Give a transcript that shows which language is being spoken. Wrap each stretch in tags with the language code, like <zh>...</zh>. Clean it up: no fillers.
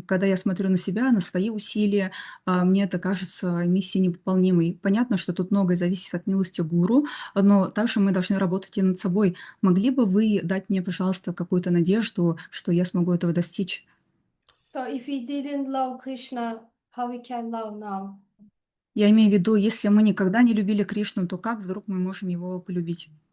<ru>Когда я смотрю на себя, на свои усилия, мне это кажется миссией невыполнимой. Понятно, что тут многое зависит от милости гуру, но также мы должны работать и над собой. Могли бы вы дать мне, пожалуйста, какую-то надежду, что я смогу этого достичь?</ru> <en>So if we didn't love Krishna, how we can love now?</en> <ru>Я имею в виду, если мы никогда не любили Кришну, то как вдруг мы можем его полюбить?</ru>